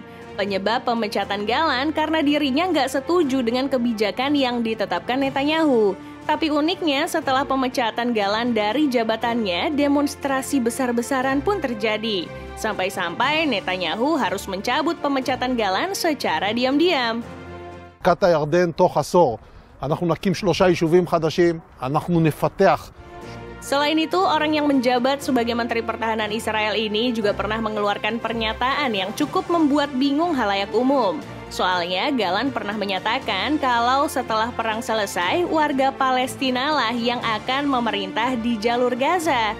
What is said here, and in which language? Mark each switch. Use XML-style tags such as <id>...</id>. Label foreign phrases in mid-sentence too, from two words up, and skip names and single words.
<id>Penyebab pemecatan Gallant karena dirinya nggak setuju dengan kebijakan yang ditetapkan Netanyahu. Tapi uniknya setelah pemecatan Gallant dari jabatannya, demonstrasi besar-besaran pun terjadi. Sampai-sampai Netanyahu harus mencabut pemecatan Gallant secara diam-diam.</id> <he>בקעת הירדן תוך עשור אנחנו נקים 3 יישובים חדשים, אנחנו נפתח.</he> <id>Selain itu, orang yang menjabat sebagai Menteri Pertahanan Israel ini juga pernah mengeluarkan pernyataan yang cukup membuat bingung halayak umum. Soalnya, Gallant pernah menyatakan kalau setelah perang selesai, warga Palestina lah yang akan memerintah di jalur Gaza.</id>